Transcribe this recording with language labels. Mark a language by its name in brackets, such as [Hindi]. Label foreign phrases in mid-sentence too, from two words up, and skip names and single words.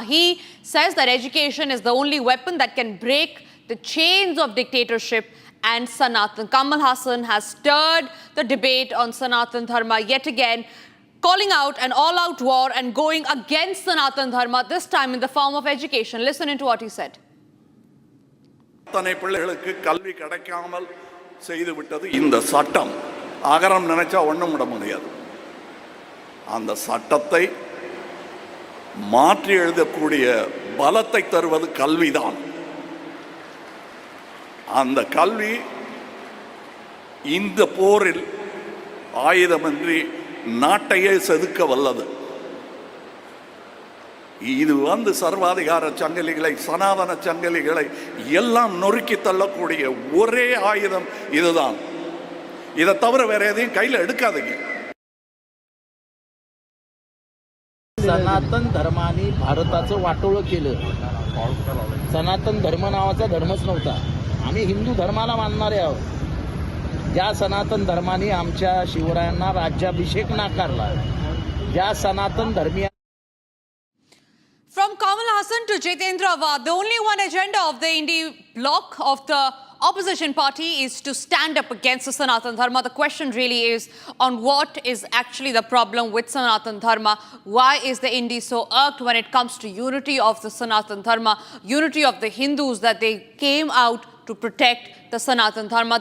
[English] He says that education is the only weapon that can break the chains of dictatorship and Sanatan. Kamal Hassan has stirred the debate on Sanatan Dharma yet again, calling out an all-out war and going against Sanatan Dharma, this time in the form of education. Listen into what he said. [Tamil] செய்து விட்டது இந்த சட்டம். அகரம் நினைச்சா ஒண்ணும் விட முடியாது. அந்த சட்டத்தை மாற்றி எழுதக்கூடிய பலத்தை தருவது கல்விதான். அந்த கல்வி இந்த போரில் ஆயுதமின்றி நாட்டையே செதுக்க வல்லது. இது சர்வாதிகார சங்கிலிகளை, சனாதன சங்கிலிகளை எல்லாம் நொறுக்கி தள்ளக்கூடிய ஒரே ஆயுதம் இதுதான். இதை தவிர வேற எதையும் கையில் எடுக்காதீங்க. [Marathi] सनातन धर्माने भारताचं वाटोळं केलं. सनातन धर्म नावाचा धर्मच नव्हता. आम्ही हिंदू धर्माला मानणारे आहोत. ज्या सनातन धर्माने आमच्या शिवरायांना राज्याभिषेक नाकारला, ज्या सनातन धर्मीय. [English] From Kamal Hassan to Jitendra Awad, the only one agenda of the Indie bloc of the opposition party is to stand up against the Sanatan Dharma. The question really is on what is actually the problem with Sanatan Dharma. Why is the Indie so irked when it comes to unity of the Sanatan Dharma, unity of the Hindus, that they came out to protect the Sanatan Dharma?